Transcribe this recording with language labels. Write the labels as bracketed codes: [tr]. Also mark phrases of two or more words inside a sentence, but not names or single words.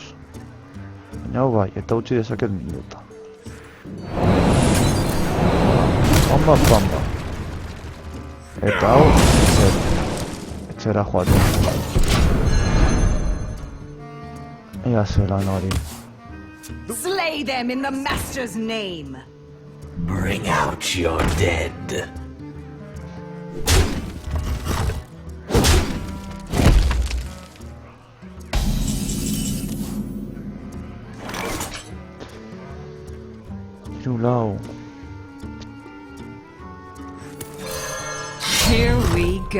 [eu] Baina hau bai, eta utzi dezaket minuta. Pamba. Eta hau, etxera joaten. Ea zelan hori. [en] Slay them in the Master's name! Bring out your dead. [eu] Hiru lau. [en] Here we go.